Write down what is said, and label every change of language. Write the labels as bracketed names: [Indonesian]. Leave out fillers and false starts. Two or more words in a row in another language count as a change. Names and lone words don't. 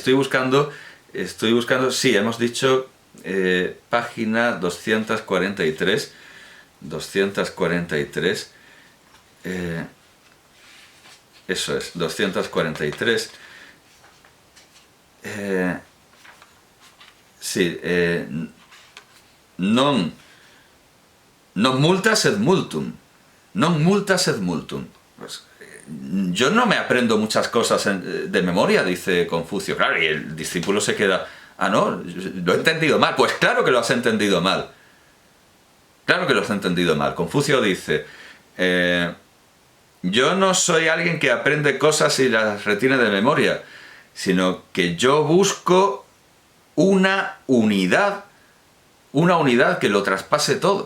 [Spanish] Estoy buscando, sí, hemos dicho página 243, eso es, 243, sí, [Latin] non multa sed multum, non multa sed multum. [Spanish] Pues, yo no me aprendo muchas cosas de memoria, dice Confucio. Claro, y el discípulo se queda: ah, no, lo he entendido mal. Pues claro que lo has entendido mal. Claro que lo has entendido mal. Confucio dice: yo no soy alguien que aprende cosas y las retiene de memoria, sino que yo busco una unidad que lo traspase todo.